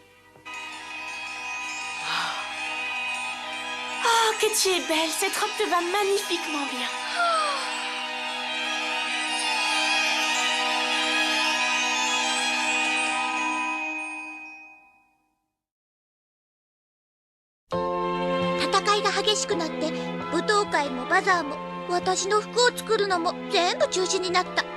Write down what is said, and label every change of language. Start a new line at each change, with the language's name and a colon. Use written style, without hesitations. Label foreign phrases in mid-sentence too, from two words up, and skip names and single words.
French: Oh, que tu es belle. Cette robe te va magnifiquement bien.
Japanese: 戦いが激しくなって舞踏会もバザーも私の服を作るのも全部中止になった。